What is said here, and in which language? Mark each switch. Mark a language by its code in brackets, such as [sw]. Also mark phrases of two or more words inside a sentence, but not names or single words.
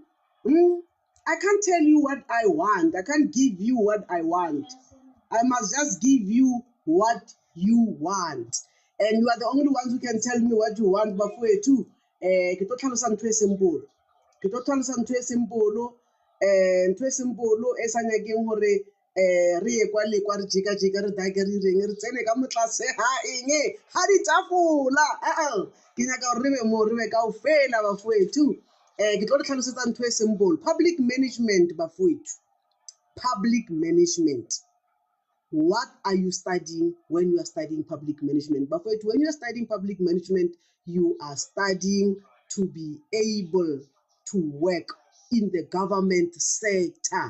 [en] I can't tell you what I want. I can't give you what I want. I must just give you what you want. And you are the only ones who can tell me what you want. But for you too, simple. [st] Ntho simple e sa nyakeng hore re ye kwa le kwa re jika re dake re reng re tsene ka motlase ha eng ha ditafola ke nyaka hore re be mo re be kaofela bafowethu ke tlo re tlhalosetsa ntho e simple. [en] Public management bafowethu, public management. What are you studying when you are studying public management? But when you are studying public management, you are studying to be able to work in the government sector.